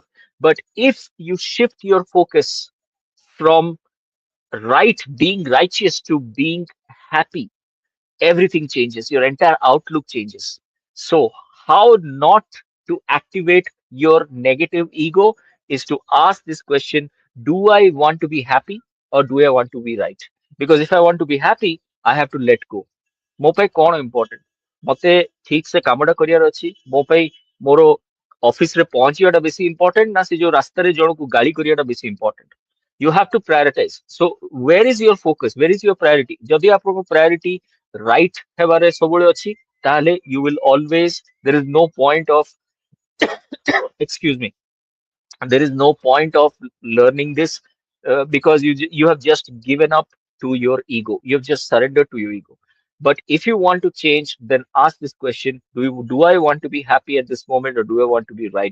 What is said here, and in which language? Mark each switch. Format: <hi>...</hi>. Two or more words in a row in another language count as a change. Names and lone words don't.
<en>But if you shift your focus from right, being righteous, to being happy, everything changes. Your entire outlook changes. So, how not to activate your negative ego is to ask this question: do I want to be happy, or do I want to be right? Because if I want to be happy, I have to let go.</en> <or>ମୋ ପାଇଁ କଣ important? ମତେ ଠିକ ସେ କାମଟା କରିବାର ଅଛି। ମୋ ପାଇଁ ମୋର ଅଫିସରେ ପହଞ୍ଚିବାଟା ବେଶୀ ଇମ୍ପୋର୍ଟାଣ୍ଟ, ନା ସେ ଯୋଉ ରାସ୍ତାରେ ଜଣକୁ ଗାଳି କରିବାଟା ବେଶୀ ଇମ୍ପୋର୍ଟାଣ୍ଟ?</or> <en>You have to prioritize. So where is your focus? Where is your priority?</en> <or>ଯଦି ଆପଣଙ୍କ priority right ହେବାରେ ସବୁବେଳେ ଅଛି, ତାହେଲେ</or> <en>you will always, there is no point of, excuse me, there is no point of learning this, because you have just given up to your ego. You have just surrendered to your ego. But if you want to change, then ask this question: do I want to be happy at this moment, or do I want to be right?</en>